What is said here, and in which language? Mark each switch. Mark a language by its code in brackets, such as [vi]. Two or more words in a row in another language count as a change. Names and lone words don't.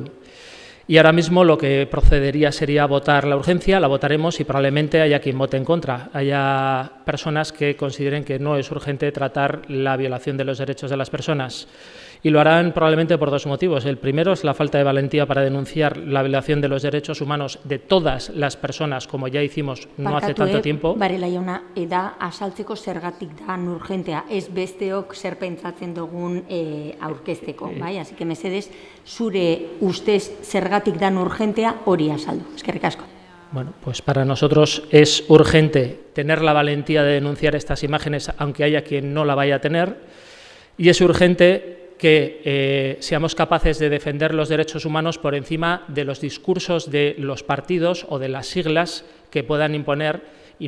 [es] Y ahora mismo lo que procedería sería votar la urgencia, la votaremos y probablemente haya quien vote en contra. Haya personas que consideren que no es urgente tratar la violación de los derechos de las personas. Y lo harán probablemente por dos motivos. El primero es la falta de valentía para denunciar la violación de los derechos humanos de todas las personas, como ya hicimos no hace tanto tiempo. [eu] Barela jauna, eda asaltzeko zergatik da urgentea, ez besteok zer pentsatzen dugun aurkezteko, bai? [es] Así que [eu] mesedez, zure ustez zergatik da urgentea hori azaldu. Eskerrik asko. [es] Bueno, pues para nosotros es urgente tener la valentía de denunciar estas imágenes, aunque haya quien no la vaya a tener, y es urgente que seamos capaces de defender los derechos humanos por encima de los discursos de los partidos o de las siglas que puedan imponer, y no